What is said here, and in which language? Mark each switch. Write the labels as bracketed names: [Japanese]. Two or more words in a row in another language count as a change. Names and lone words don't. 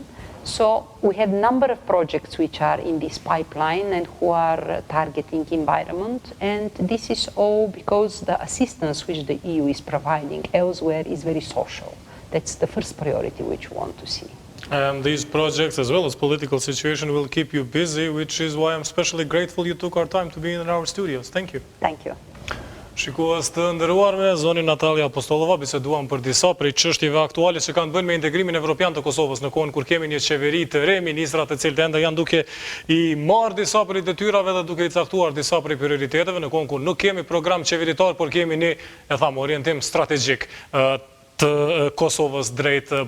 [English] So we have a number of projects which are in this pipeline and who are targeting environment, and this is all because the assistance which the EU is providing elsewhere is very social. That's the first priority which we want to see. And these projects, as well as political situation, will keep you busy, which is why I'm especially grateful you took our time to be in our studios. Thank you. Thank you. [Albanian] Shikues të nderuarme, zoni Nataliya Apostolova, biseduam për disa prej çështjeve aktuale që kanë bënë me integrimin evropian të Kosovës në kohën kur kemi një qeveri të re, ministra të cilët ende janë duke i marrë disa prej detyrave dhe duke i caktuar disa prej prioriteteve në kohën kur nuk kemi program qeveritar, por kemi një, orientim strategjik të Kosovës drejt bashkimit evropian.